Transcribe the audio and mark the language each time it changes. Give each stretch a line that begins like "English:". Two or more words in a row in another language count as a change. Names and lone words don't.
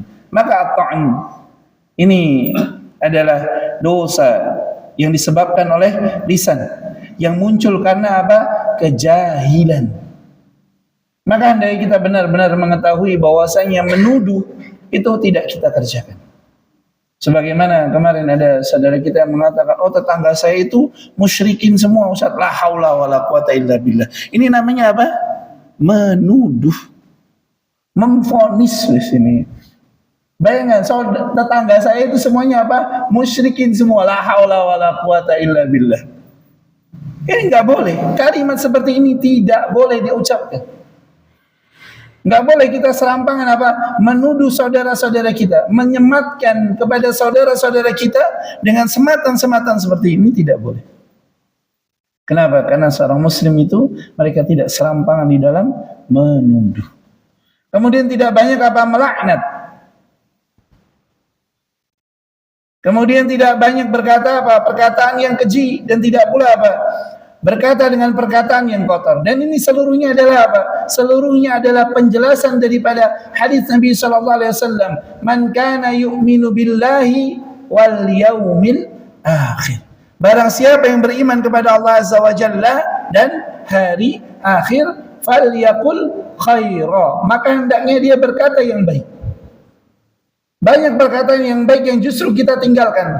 Indonesian: Maka at-ta'n ini adalah dosa yang disebabkan oleh lisan, yang muncul karena apa? Kejahilan. Maka hendaknya kita benar-benar mengetahui bahwasanya menuduh itu tidak kita kerjakan. Sebagaimana kemarin ada saudara kita yang mengatakan, oh tetangga saya itu musyrikin semua Ustaz,
Arabic: لا حول ولا قوة إلا بالله.
Indonesian: Ini namanya apa? Menuduh, memvonis di sini. Bayangkan, tetangga saya itu semuanya apa? Musyrikin semua,
Arabic: لا حول ولا قوة إلا بالله.
Indonesian: Ini enggak boleh. Kalimat seperti ini tidak boleh diucapkan. Enggak boleh kita serampangan apa? Menuduh saudara-saudara kita, menyematkan kepada saudara-saudara kita dengan sematan-sematan seperti ini, tidak boleh. Kenapa? Karena seorang muslim itu mereka tidak serampangan di dalam menuduh. Kemudian tidak banyak apa? Melaknat. Kemudian tidak banyak berkata apa? Perkataan yang keji, dan tidak pula apa? Berkata dengan perkataan yang kotor. Dan ini seluruhnya adalah apa? Seluruhnya adalah penjelasan daripada hadis Nabi
Arabic: صلى الله عليه وسلم, "من كان يؤمن بالله واليوم الآخر."
Indonesian: Barang siapa yang beriman kepada Allah
Arabic: عز وجل
Indonesian: dan hari akhir,
Arabic: فليقل خيرا,
Indonesian: maka hendaknya dia berkata yang baik. Banyak perkataan yang baik yang justru kita tinggalkan.